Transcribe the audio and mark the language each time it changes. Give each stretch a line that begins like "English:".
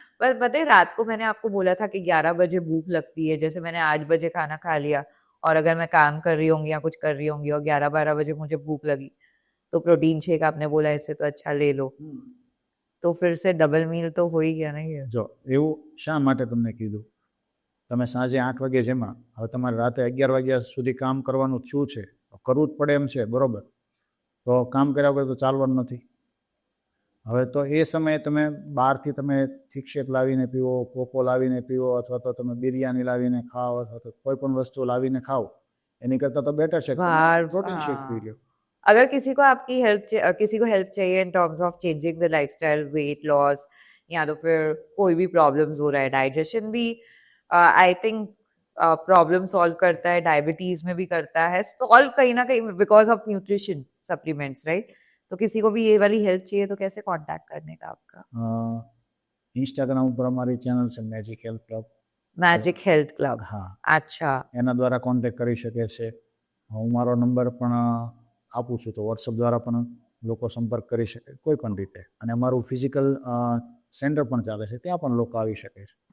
Hindi: पर पता है रात को मैंने आपको बोला था कि 11 बजे भूख लगती है, जैसे मैंने 8 बजे खाना खा लिया और अगर मैं काम कर रही होंगी या कुछ कर रही होंगी और 11-12 बजे मुझे भूख लगी तो प्रोटीन शेक आपने बोला इससे तो अच्छा ले लो, तो फिर से डबल मील तो हो ही गया ना ये.
Gujarati: જો એવું શા માટે તમને કીધું, તમે સાંજે 8 વાગે જેમાં હવે તમારે રાતે 11 વાગ્યા સુધી કામ કરવાનું થયું છે, કરવું જ પડે એમ છે, બરોબર, તો કામ કર્યા વગર તો ચાલવાનું નથી. હવે તો એ સમયે તમે બહારથી તમે થીક શેક લાવીને પીવો, કોકો લાવીને પીવો, અથવા તો તમે બિરયાની લાવીને ખાઓ, અથવા તો કોઈ પણ વસ્તુ લાવીને ખાઓ, એની કરતાં તો બેટર છે પ્રોટીન શેક પી લો.
Hindi: अगर किसी को आपकी किसी को हेल्प चाहिए
English: in terms of changing the lifestyle,
Hindi: weight loss, या तो फिर कोई भी प्रॉब्लम्स हो रहा है, डाइजेशन भी
English: I think
Hindi: प्रॉब्लम सॉल्व करता है, डायबिटीज में भी करता है सॉल्व कहीं ना कहीं because of nutrition supplements, right? तो किसी को भी ये वाली हेल्प चाहिए तो कैसे कांटेक्ट करने का आपका?
Gujarati: ઇન્સ્ટાગ્રામ ઉપર અમારી ચેનલ છે magic health club.
Hindi: Magic health club.
Gujarati: હા,
Hindi: अच्छा.
Gujarati: એના દ્વારા કોન્ટેક્ટ કરી શકે છે. હું મારો નંબર પણ આપું છું, તો વોટ્સઅપ દ્વારા પણ લોકો સંપર્ક કરી શકે કોઈ પણ રીતે. અને અમારું ફિઝિકલ સેન્ટર પણ ચાલે છે, ત્યાં પણ લોકો આવી શકે છે.